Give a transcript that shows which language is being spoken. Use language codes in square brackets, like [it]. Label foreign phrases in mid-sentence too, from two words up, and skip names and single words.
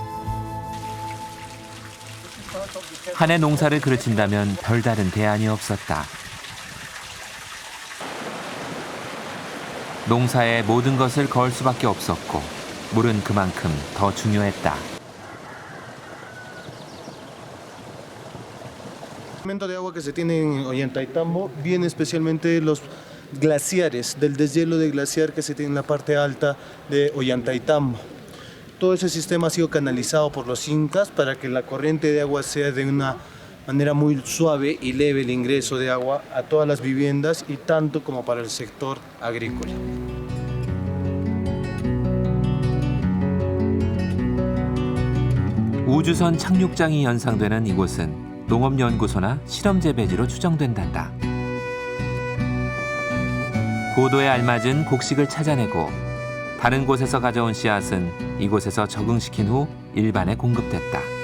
[ko] 한 해 농사를 그르친다면 별다른 대안이 없었다. 농사에 모든 것을 걸 수밖에 없었고 물은 그만큼 더 중요했다. [es] El aumento de agua que se tiene en Ollantaytambo viene especialmente de los glaciares, del deshielo de glaciar que se tiene en la parte alta de Ollantaytambo. Todo ese sistema ha sido canalizado por los incas para que la corriente de agua sea de una manera muy suave y leve el ingreso de agua a todas las viviendas y tanto como para el sector agrícola. [ko] 우주선 착륙장이 연상되는 이곳은 농업연구소나 실험재배지로 추정된단다. 고도에 알맞은 곡식을 찾아내고 다른 곳에서 가져온 씨앗은 이곳에서 적응시킨 후 일반에 공급됐다.